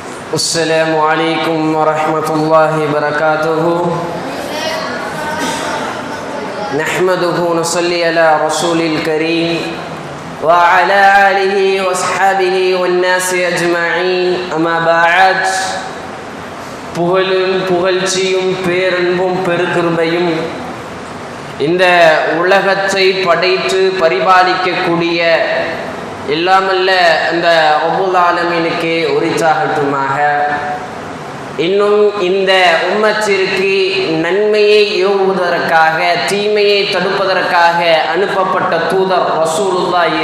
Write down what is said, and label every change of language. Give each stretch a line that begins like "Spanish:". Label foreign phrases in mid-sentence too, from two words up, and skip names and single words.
Arabic: السلام عليكم ورحمة الله وبركاته. نحمده ونصلي على رسول الكريم وعلى آله وأصحابه والناس أجمعين. أما بعد.
Tamil: புகழும் புகழ்ச்சியும் பேரன்பும் பெருகிருபையும் இந்த உலகத்தை படைத்து பரிபாலிக்கக்கூடிய எல்லாமல்ல அந்த
Arabic: رب العالمين
Tamil: உரித்தாகட்டுமாக. இன்னும் இந்த உம்மத்திற்கு நன்மையை ஏவுவதற்காக தீமையை தடுப்பதற்காக அனுப்பப்பட்ட தூதர் ரசூலுல்லாஹி